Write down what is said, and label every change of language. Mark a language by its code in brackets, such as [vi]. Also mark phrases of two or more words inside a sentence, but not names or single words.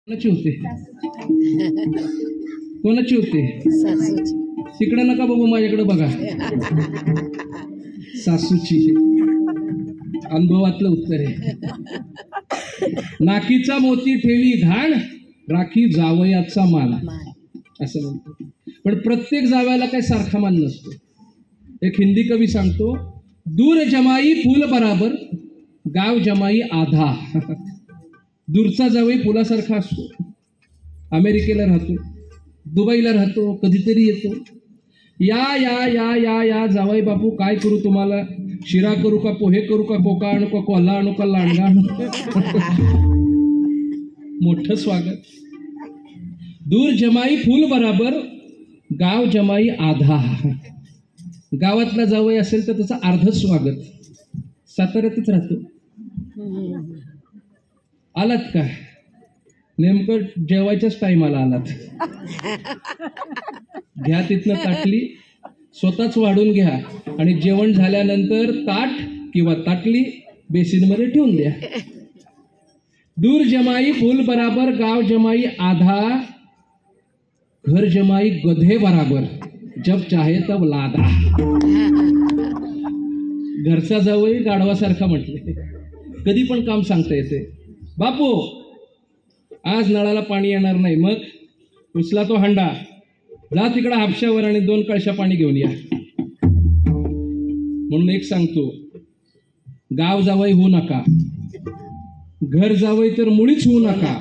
[mr] कोणाची होते कोणाची होते तिकडे नका बघू माझ्याकडे बघा सासूची अनुभवातलं उत्तर आहे. नाकीचा मोती ठेवी घाण राखी जावयाचा मान असं म्हणतो. पण प्रत्येक जावयाला काही सारखा मान नसतो. एक हिंदी कवी सांगतो, [hi] दूर जमाई फूल बराबर गाव जमाई आधा. [mr] दूरचा जावई फुलासारखा असतो. अमेरिकेला राहतो, दुबईला राहतो, कधीतरी येतो. या या या या या जावई बापू काय करू तुम्हाला, शिरा करू का, पोहे करू का, कोका आणू का, कोल्हा आणू का, लांडगा आणू. मोठं स्वागत. [hi] दूर जमाई फूल बराबर गाव जमाई आधा. [mr] गावातला जावई असेल तर त्याचं अर्ध स्वागत. साताऱ्यातच राहतो. आलात का, नेमकं जेवायच्याच टायमाला आलात. घ्या तिथनं ताटली, स्वतःच वाढून घ्या आणि जेवण झाल्यानंतर ताट किंवा ताटली बेसिनमध्ये ठेवून द्या. [hi] दूर जमाई फूल बराबर गाव जमाई आधा, घर जमाई गधे बराबर जब चाहे तब लादा. [mr] घरचा जावई गाढवासारखा म्हटले. कधी पण काम सांगता येते. बापू आज नळाला पाणी येणार नाही, मग उचला तो हंडा, जा तिकडं हापशावर आणि 2 कळशा पाणी घेऊन या. म्हणून एक सांगतो, गाव जावई होऊ नका, घर जावई तर मुळीच होऊ नका.